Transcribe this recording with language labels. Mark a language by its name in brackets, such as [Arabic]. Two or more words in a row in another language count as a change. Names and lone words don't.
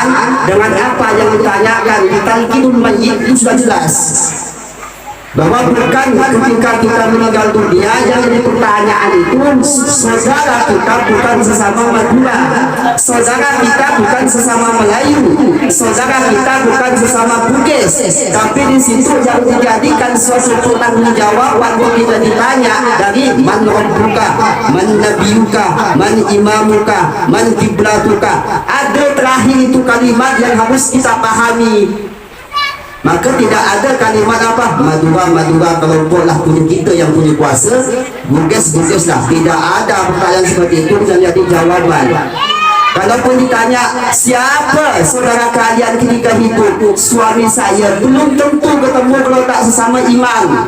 [Indonesian] Dengan apa yang ditanyakan di [Arabic] تلقين الميت [Indonesian] itu sudah jelas bahwa bukan ketika kita meninggal dunia yang jadi pertanyaan itu saudara kita bukan sesama Madura, saudara kita bukan sesama Melayu, saudara kita bukan sesama Bugis, tapi di situ yang dijadikan suatu pertanggung jawab waktu kita ditanya dari [Arabic] من ربك، من نبيك، من إمامك، من قبلتك. [Indonesian] Ada terakhir itu kalimat yang harus kita pahami. Maka tidak ada kalimat apa Madura kelompok lah punya kita yang punya kuasa, Bugis lah. Tidak ada pertanyaan seperti itu yang jadi jawaban. Kalaupun ditanya siapa saudara kalian ketika hidup, suami saya, belum tentu ketemu kalau tak sesama iman.